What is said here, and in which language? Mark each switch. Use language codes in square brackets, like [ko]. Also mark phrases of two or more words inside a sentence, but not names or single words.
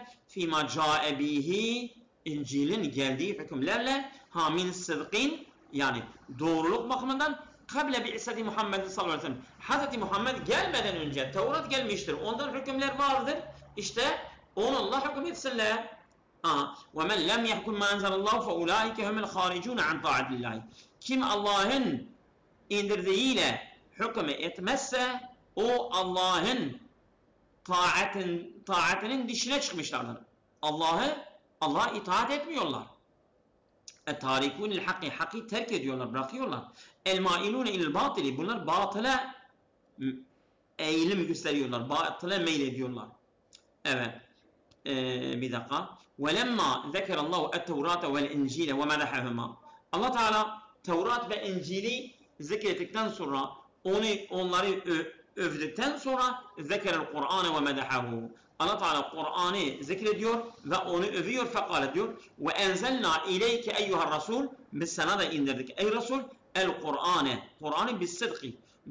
[ar] فيما جاء به. [tr] İncil'in geldiği hükümlerle [ar] من صدق, [tr] yani doğruluk bakımından [ar] قبل بعثة محمد صلى الله عليه وسلم. [tr] Hazreti Muhammed gelmeden önce Tevrat gelmiştir. Ondan hükümler vardır. İşte onunla hüküm etsinler. [ar] وَمَنْ لَمْ يَحْكُمْ مَا أَنْزَلَ اللّٰهُ فَاُولَٰئِكَ هُمُ الْخَارِجُونَ عَنْ طَاعَةِ اللّٰهِ. [tr] Kim Allah'ın indirdiğiyle hüküm etmezse o Allah'ın taatinin dışına çıkmışlardır. Allah'a itaat etmiyorlar. [ar] تاركون الحق, [tr] hakkı terk ediyorlar, bırakıyorlar. [ar] المائلون إلى الباطل, [tr] bunlar batıla eğilim gösteriyorlar, batıla meylediyorlar. Evet. Bir dakika. [ar] وَلَمَّا ذَكَرَ اللّٰهُ التَّوْرَاتَ وَالْاِنْجِيلَ وَمَدَحَهُمَا. [tr] Allah Teala Tevrat ve İncil'i zikrettikten sonra, onları övdükten sonra [ar] ذكر القرآن ومدحه. [tr] Allah Teala Kur'an'ı zikrediyor ve onu övüyor, fekal diyor. [ar] وأنزلنا إليك أيها الرسول. [tr] Biz sana da indirdik ey Resul el Kur'an'ı [ar] بالصدق.